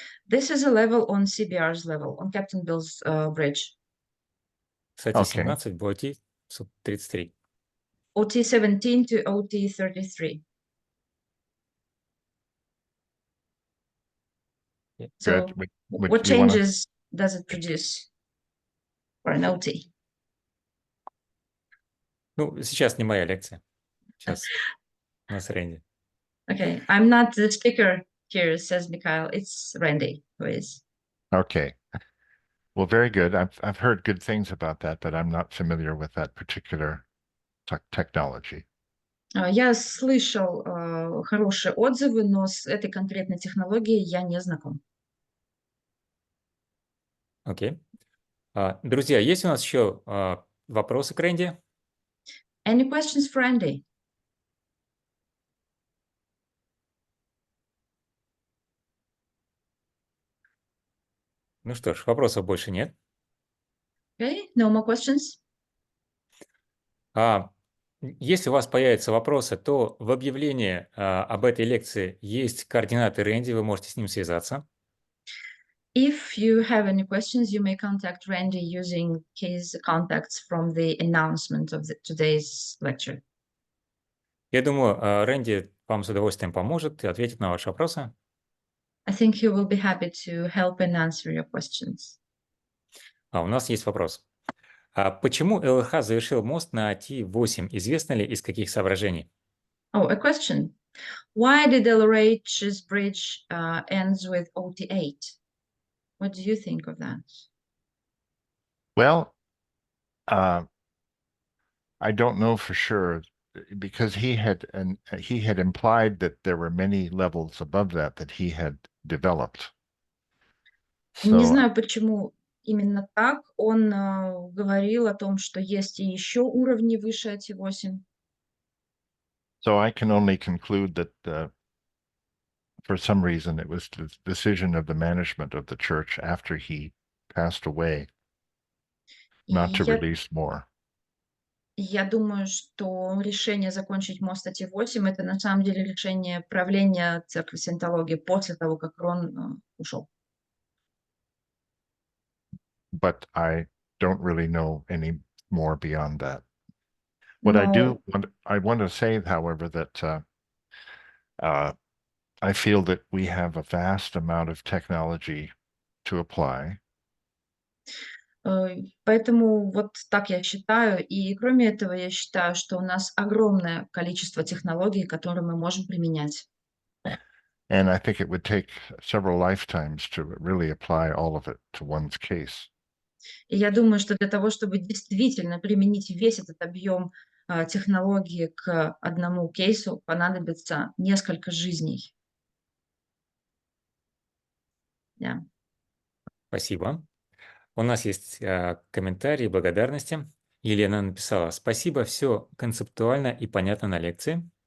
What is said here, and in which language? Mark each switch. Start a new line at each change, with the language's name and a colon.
English: This is a level on CBR's level, on Captain Bill's bridge.
Russian: Кстати,
English: Okay.
Russian: 17 в OT 33.
English: OT17 to OT33. Yeah. So Good. what You wanna- changes does it produce for an OT?
Russian: Ну, сейчас не моя лекция. Сейчас у нас Рэнди.
English: Okay, I'm not the speaker here, says Mikhail. It's Randy who is. Okay. Well, very good. I've heard good things about that, but I'm not familiar with that particular technology.
Russian: Я слышал хорошие отзывы, но с этой конкретной технологией я не знаком. Окей. Друзья, есть у нас еще вопросы к Рэнди?
English: Any questions for Randy?
Russian: Ну что ж, вопросов больше нет.
English: Okay, no more questions?
Russian: Если у вас появятся вопросы, то в объявлении об этой лекции есть координаты Рэнди, вы можете с ним связаться.
English: If you have any questions, you may contact Randy using his contacts from the announcement of today's lecture.
Russian: Я думаю, Рэнди вам с удовольствием поможет и ответит на ваши вопросы.
English: I think he will be happy to help and answer your questions.
Russian: У нас есть вопрос. Почему ЛРХ завершил мост на T8? Известно ли, из каких соображений?
English: Oh, a question. Why did LRH's bridge ends with OT8? What do you think of that? Well, I don't know for sure because he had implied that there were many levels above that he had developed.
Russian: Не знаю, почему именно так. Он говорил о том, что есть и еще уровни выше IT8.
English: so I can only conclude that for some reason it was the decision of the management of the church after he passed away
Russian: И
English: not to
Russian: я,
English: release more.
Russian: я думаю, что решение закончить мост IT8 это на самом деле решение правления церкви саентологии после того, как Рон ушел.
English: But I don't really know any more beyond that. What I do,
Russian: Но
English: I want to say, however, that I feel that we have a vast amount of technology to apply,
Russian: поэтому вот так я считаю. И кроме этого, я считаю, что у нас огромное количество технологий, которые мы можем применять.
English: and I think it would take several lifetimes to really apply all of it to one's case.
Russian: И я думаю, что для того, чтобы действительно применить весь этот объем технологии к одному кейсу, понадобится несколько жизней.
English: Yeah.
Russian: Спасибо. У нас есть комментарии, благодарности. Елена написала: спасибо, все концептуально и понятно на лекции.